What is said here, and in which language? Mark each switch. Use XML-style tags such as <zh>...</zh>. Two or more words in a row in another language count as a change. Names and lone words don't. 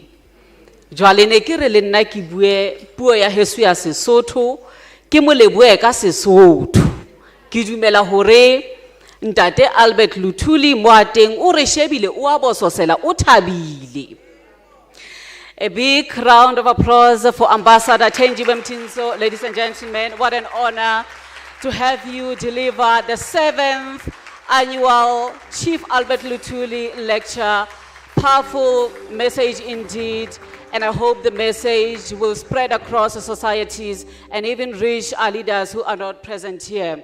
<st>Jwale ne ke re le nna ke bue puo ya heso ya Sesotho ke mo lebohe ka Sesotho. Ke dumela hore Ntate Albert Luthuli mo ateng o re shebile o a bososela o thabile.</st> <en>A big round of applause for Ambassador Thenjiwe Mtintso. Ladies and gentlemen, what an honor to have you deliver the 7th annual Chief Albert Luthuli lecture. Powerful message indeed, and I hope the message will spread across the societies and even reach our leaders who are not present here.</en>